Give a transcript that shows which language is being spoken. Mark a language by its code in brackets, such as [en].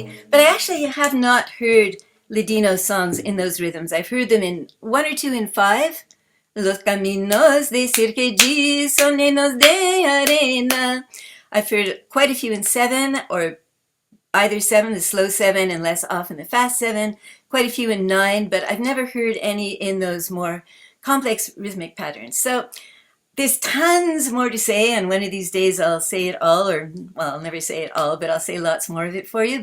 [en] But I actually have not heard Ladino songs in those rhythms. I've heard them in 1 or 2 in 5. [lad] Los caminos de Cirqueji son llenos de arena. [en] I've heard quite a few in 7, or either 7, the slow 7, and less often the fast 7. Quite a few in 9, but I've never heard any in those more complex rhythmic patterns. So there's tons more to say, and one of these days I'll say it all, or, well, I'll never say it all, but I'll say lots more of it for you.